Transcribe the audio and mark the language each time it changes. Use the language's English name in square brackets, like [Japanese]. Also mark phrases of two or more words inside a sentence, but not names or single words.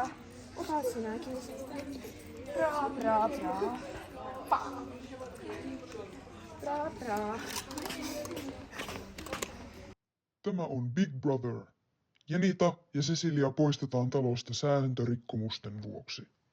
[Finnish] Ota sinäkin. [Swedish] Bra, bra, bra. Pa. Bra, bra. [Finnish] Tämä on Big Brother. Jenita ja Cecilia poistetaan talosta sääntörikkomusten vuoksi.